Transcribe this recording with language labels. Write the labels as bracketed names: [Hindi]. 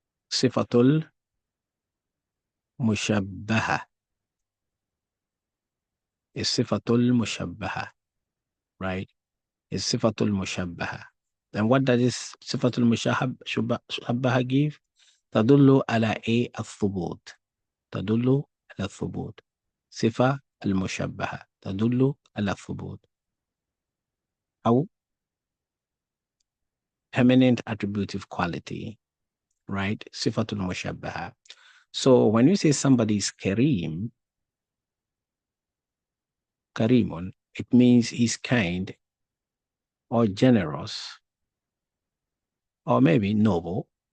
[English] Sifatul mushabbaha is sifatul mushabbaha, right? Is sifatul mushabbaha. And what does this sifatul mushabbaha give? [Arabic] تدل على ايه الثبوت. تدل على الثبوت. صفة المشبهة تدل على الثبوت. [English] أو permanent attributive quality, right? Sifatul mushabbaha. So when you say somebody is Kareem, Kareemun, it means he's kind or generous or maybe noble.